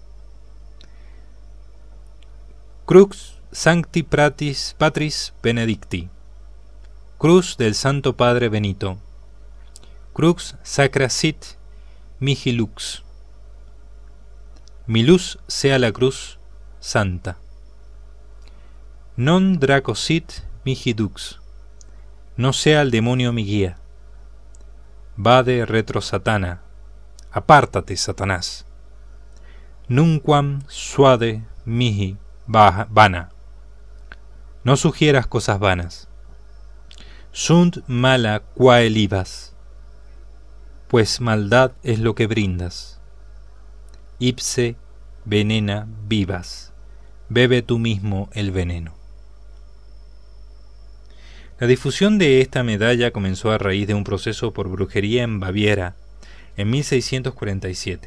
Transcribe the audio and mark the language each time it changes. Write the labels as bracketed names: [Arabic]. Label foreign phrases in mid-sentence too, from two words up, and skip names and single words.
[Latin] Crux Sancti Patris Benedicti, [Spanish] Cruz del Santo Padre Benito, [Latin] Crux Sacra Sit Mihi Lux, [Spanish] mi luz sea la cruz santa. [Latin] Non Draco Sit Mihi Dux, [Spanish] no sea el demonio mi guía. [Latin] Vade retro Satana, [Spanish] apártate Satanás. [Latin] Nunquam suade mihi vana, [Spanish] no sugieras cosas vanas. [Latin] Sunt mala quae libas, [Spanish] pues maldad es lo que brindas. [Latin] Ipse venena vivas, [Spanish] bebe tú mismo el veneno. La difusión de esta medalla comenzó a raíz de un proceso por brujería en Baviera en 1647.